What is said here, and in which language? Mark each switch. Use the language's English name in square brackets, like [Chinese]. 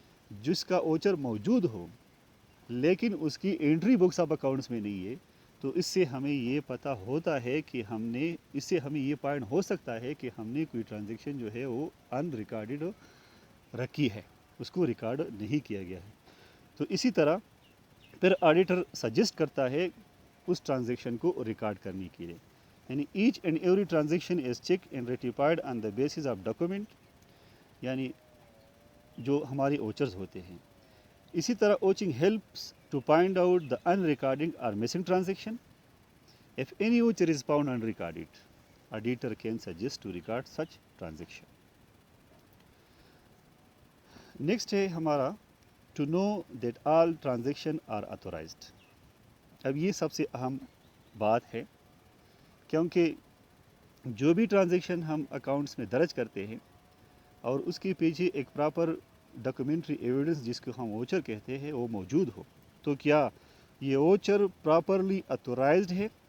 [Urdu] جس کا اوچر موجود ہو لیکن اس کی انٹری بکس آف اکاؤنٹس میں نہیں ہے، تو اس سے ہمیں یہ پتہ ہوتا ہے کہ اس سے ہمیں یہ پوائنٹ ہو سکتا ہے کہ ہم نے کوئی ٹرانزیکشن جو ہے وہ ان ریکارڈڈ رکھی ہے، اس کو ریکارڈ نہیں کیا گیا ہے۔ تو اسی طرح پھر آڈیٹر سجیسٹ کرتا ہے اس ٹرانزیکشن کو ریکارڈ کرنے کے لیے، یعنی [English] each and every transaction is check and ratified on the basis of document, [Urdu] یعنی جو ہمارے اوچرز ہوتے ہیں۔ اسی طرح [English] Watching helps to find out the in recording اور missing transaction. If any voucher is found unrecorded, auditor can suggest to record such transaction. Next [Urdu] ہے ہمارا [English] to know that all transaction are authorized. [Urdu] اب یہ سب سے اہم بات ہے کیونکہ جو بھی ٹرانزیکشن ہم اکاؤنٹس میں درج کرتے ہیں اور اس کے پیچھے ایک پراپر ڈاکیومنٹری ایویڈنس جس کو ہم ووچر کہتے ہیں وہ موجود ہو، تو کیا یہ ووچر پراپرلی اتھورائزڈ ہے،